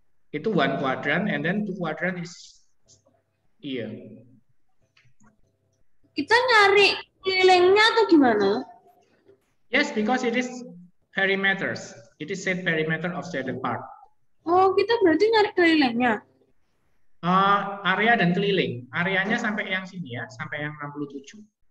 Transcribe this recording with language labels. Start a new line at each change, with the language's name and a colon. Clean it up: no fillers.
English: Itu one quadrant, and then two quadrant is here.
Indonesian: Kita nyari kelilingnya atau gimana?
English: Yes, because it is perimeters. It is said perimeter of shaded part.
Indonesian: Oh, kita berarti nyari kelilingnya. Area dan keliling. Areanya sampai yang sini ya, sampai yang 67.